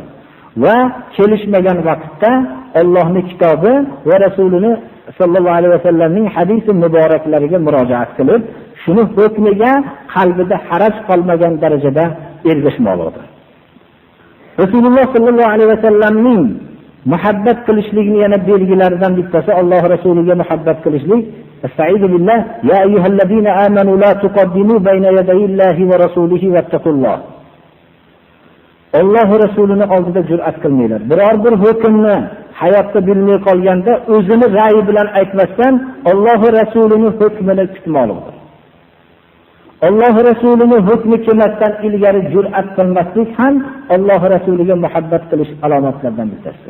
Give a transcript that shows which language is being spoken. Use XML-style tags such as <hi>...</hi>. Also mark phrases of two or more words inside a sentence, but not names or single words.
<uz>Va kelishmagan vaqtda Allohning kitobi va Rasulini</uz> <ar>صلى الله عليه وسلم</ar> <uz>hadisi muboraklariga murojaat qilib, shuni hukmiga qalbida haraj qolmagan darajada ergashmoqdir. Rasululloh</uz> <ar>صلى الله عليه وسلم</ar> <uz>muhabbat qilishlikni yana belgilaridan bittasi Alloh rasuliga muhabbat qilishlik.</uz> <ar>أستعيذ بالله يا أيها الذين آمنوا لا تقدموا بين يدي الله ورسوله واتقوا الله.</ar> <uz>Alloh rasulini oldida jur'at qilmanglar. Biror bir hukmni hayotda bilmay qolganda o'zini ra'yi bilan aytmasdan Alloh rasulining hukmini kutmoqdir. Alloh rasulining hukmi kelmasdan ilgari jur'at qilmaslik ham Alloh rasuliga muhabbat qilish alomatlaridan bittasidir.</uz>